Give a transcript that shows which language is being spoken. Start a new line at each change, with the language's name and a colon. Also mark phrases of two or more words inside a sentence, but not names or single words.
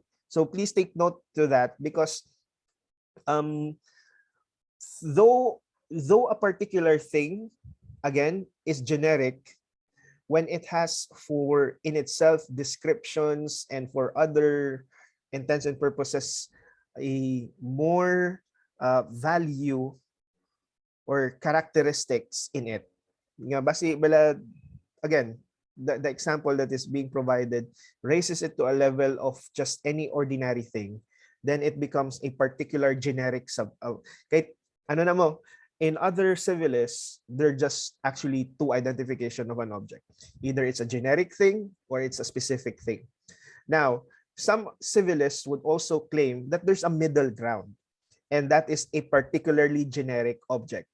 English: So please take note to that because um, though a particular thing, again, is generic, when it has for in itself descriptions and for other intents and purposes a more value or characteristics in it.
Hiligaynon: Nga basi bala
English: again, the example that is being provided raises it to a level of just any ordinary thing, then it becomes a particular generic
Hiligaynon: kahit ano na mo,
English: in other civilists, they're just actually two identification of an object. Either it's a generic thing or it's a specific thing. Now, some civilists would also claim that there's a middle ground, and that is a particularly generic object.